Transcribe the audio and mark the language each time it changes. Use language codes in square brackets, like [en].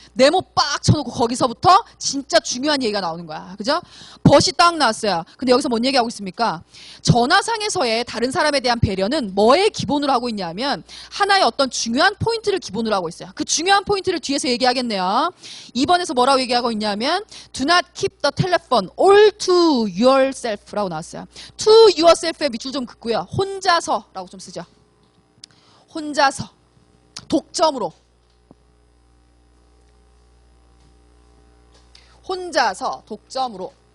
[ko] 네모 빡 쳐놓고 거기서부터 진짜 중요한 얘기가 나오는 거야. 그죠? but이 딱 나왔어요. 근데 여기서 뭔 얘기하고 있습니까? 전화상에서의 다른 사람에 대한 배려는 뭐에 기본으로 하고 있냐면 하나의 어떤 중요한 포인트를 기본으로 하고 있어요. 그 중요한 포인트를 뒤에서 얘기하겠네요. 2번에서 뭐라고 얘기하고 있냐면 [en] do not keep the telephone all to yourself라고 [ko] 나왔어요. to yourself의 밑줄 좀 긋고요. 혼자서라고 좀 쓰죠. 혼자서. 독점으로. 혼자서 독점으로.